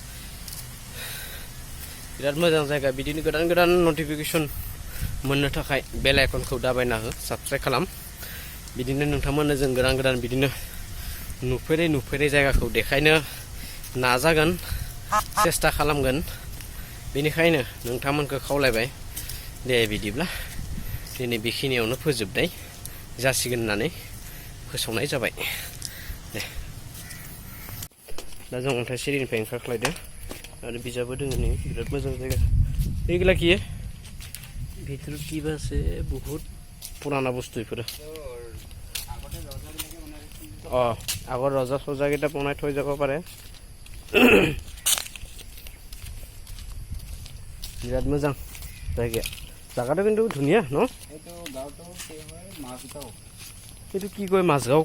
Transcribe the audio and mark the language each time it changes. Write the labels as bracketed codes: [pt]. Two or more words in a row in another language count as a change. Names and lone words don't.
[brx] बिराद मोजां जायगा बिदिनो गोदान गोदान नटिफिकेशन मोननो थाखाय बेल आइकनखौ दाबायना हो साबस्क्राइब खालाम बिदिनो नोंथांमोननो जों गोदान गोदान बिदिनो नुफेरै जायगाखौ देखायनो नाजागोन सेस्था खालामगोन बेनिखायनो नोंथांमोनखौ खावलायबाय दे बिदिब्ला दिनै बेखिनियावनो फोजोबनाय जासिगोन होननानै फोसावनाय जाबाय दे दा जों अन्थाइ सिरिनिफ्राय ओंखारख्लायदों और बिजाबो दङ नै बिराद मोजां जायगा एगला की [as] ভিতৰত কিবা আছে বহুত পুराना বস্তু ইফাৰ আগৰ ৰজা সজা কেইটা বনাই থৈ যাব পাৰে বিৰাট মোজাং জায়গা জায়গাটো কিন্তু ধুনীয়া ন এইটো গাঁওটো কি হয় মাছগাঁও এইটো কি কয় মাছগাঁও